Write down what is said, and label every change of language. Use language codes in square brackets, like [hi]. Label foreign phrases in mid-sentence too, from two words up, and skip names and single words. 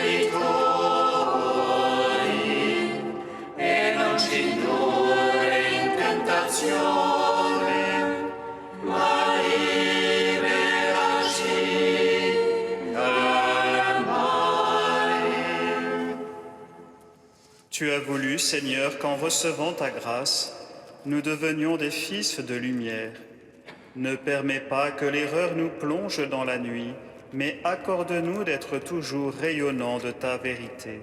[it] debitori, e non ci indurre in tentazione, ma liberaci dal male. [fr] Tu as voulu, Seigneur, qu'en recevant ta grâce, nous devenions des fils de lumière. Ne permets pas que l'erreur nous plonge dans la nuit, mais accorde-nous d'être toujours rayonnants de ta vérité.